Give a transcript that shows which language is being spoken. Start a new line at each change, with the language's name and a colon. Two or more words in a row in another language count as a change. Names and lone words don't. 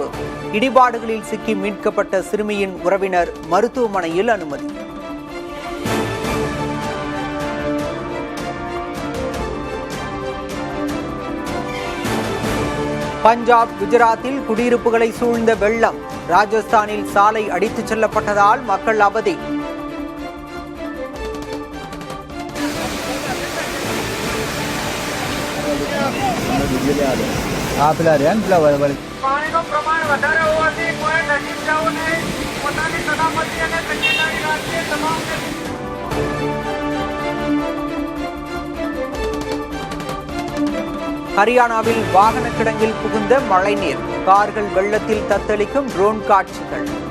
Tamil: இடிபாடுகளில் சிக்கி மீட்கப்பட்ட சிறுமியின் உறவினர் மருத்துவமனையில் அனுமதி. பஞ்சாப், குஜராத்தில் குடியிருப்புகளை சூழ்ந்த வெள்ளம். ராஜஸ்தானில் சாலை அடித்துச் செல்லப்பட்டதால் மக்கள் அவதி.
Gujarati: પાણીનું પ્રમાણ વધારે હોવાથી કોઈ નજીક જવું નહીં. પોતાની સલામતી અને તકેદારી રાખીને તમામ.
Tamil: ஹரியானாவில் வாகன கிடங்கில் புகுந்த மழைநீர். கார்கள் வெள்ளத்தில் தத்தளிக்கும் ட்ரோன் காட்சிகள்.